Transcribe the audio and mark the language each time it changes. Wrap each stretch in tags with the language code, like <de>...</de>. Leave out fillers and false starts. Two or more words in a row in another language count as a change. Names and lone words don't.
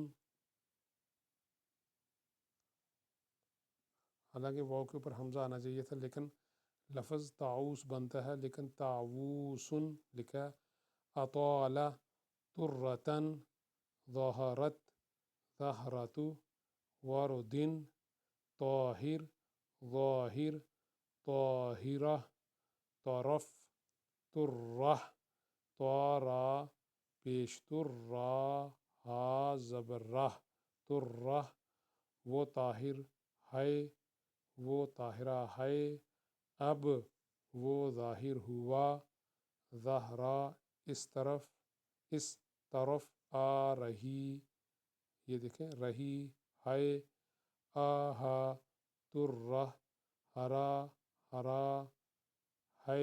<ur>حالانکہ واو کے اوپر حمزہ آنا چاہیے تھا، لیکن لفظ طاؤوس بنتا ہے، لیکن طاووسن لکھا ہے۔ اطال، ترتن، ظہرت، ظہرت، وردن، طاہر، ظاہر، طاہرہ، طرف، ترہ، طارا پیشتر را، ہا زبر راہ، ترہ۔ وہ طاہر ہے، وہ طاہرہ ہے، اب وہ ظاہر ہوا، ظہرا اس طرف آ رہی، یہ دیکھیں رہی ہے، آہا، ترہ، ہرا، ہرا ہے۔</ur>